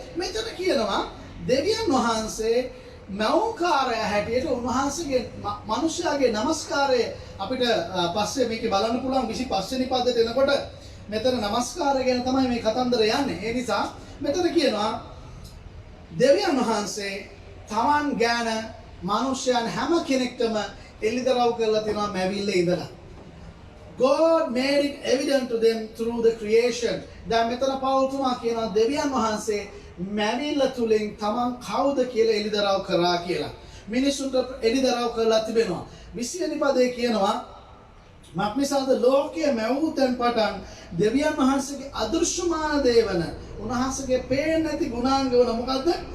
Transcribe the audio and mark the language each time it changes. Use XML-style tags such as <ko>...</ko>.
<si>මෙතන කියනවා දෙවියන් වහන්සේ මෞකාරය හැටියට උන්වහන්සේගේ මිනිස්යාගේ নমස්කාරය අපිට පස්සේ මේකේ බලන්න පුළුවන් 25 වෙනි පදයට එනකොට මෙතන নমස්කාරය ගැන තමයි මේ කතන්දර යන්නේ. ඒ නිසා මෙතන කියනවා දෙවියන් වහන්සේ තමන් ගැන මිනිස්යන් හැම කෙනෙක්ටම එළිදරව් කරලා තියෙනවා මැවිල්ල ඉඳලා.</si> <en>God made it evident to them through the creation.</en> <si>දැන් මෙතන පෞල්තුමා කියනවා දෙවියන් වහන්සේ මැවිල්ල තුලින් තමන් කවුද කියලා එළිදරව් කරා කියලා. මිනිසුන්ට එළිදරව් කරලා තිබෙනවා. 20 වෙනි පදේ කියනවා මක්නිසාද ලෝකයේ මැවූ තැන් පටන් දෙවියන් වහන්සේගේ අදෘශ්‍යමාන දේවන උන්වහන්සේගේ පේන්නේ නැති ගුණාංග වන මොකද්ද?</si>